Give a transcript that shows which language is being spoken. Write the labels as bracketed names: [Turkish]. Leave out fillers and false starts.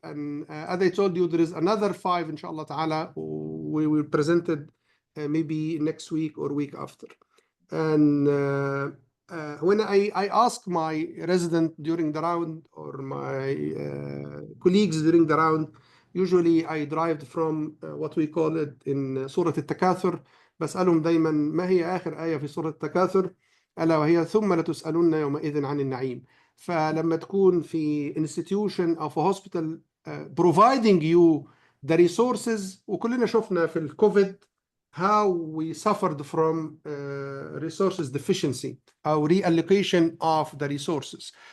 [English] And as I told you, there is another 5, inshallah ta'ala, we will present it maybe next week or week after. And when I ask my resident during the round, or my colleagues during the round, usually I derived from what we call it in سورة التكاثر. [Arabic] بسألهم دايما ما هي آخر آية في سورة التكاثر؟ ألا وهي ثم لتسألن يومئذ عن النعيم. فلما تكون في [English] institution أو في hospital providing you the resources، [Arabic] وكلنا شفنا في الكوفيد [English] how we suffered from resources deficiency أو reallocation of the resources.